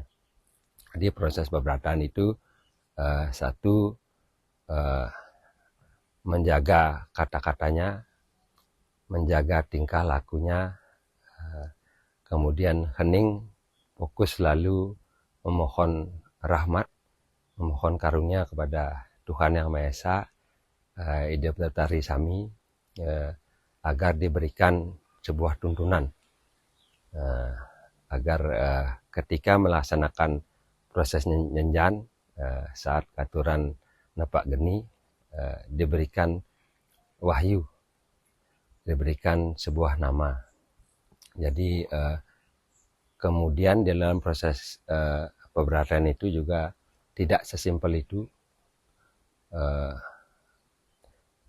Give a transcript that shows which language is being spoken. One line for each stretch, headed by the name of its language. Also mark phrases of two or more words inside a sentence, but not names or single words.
Indonesian: Jadi proses peberatan itu satu, menjaga kata-katanya, menjaga tingkah lakunya, kemudian hening fokus selalu memohon rahmat, memohon karunia kepada Tuhan Yang Maha Esa,
Balinese: ide betari sami,
Indonesian: agar diberikan sebuah tuntunan, agar ketika melaksanakan proses nyenjan, saat
Balinese: katuran nepak geni,
Indonesian: diberikan wahyu, diberikan sebuah nama. Jadi kemudian dalam proses peberatan itu juga tidak sesimpel itu.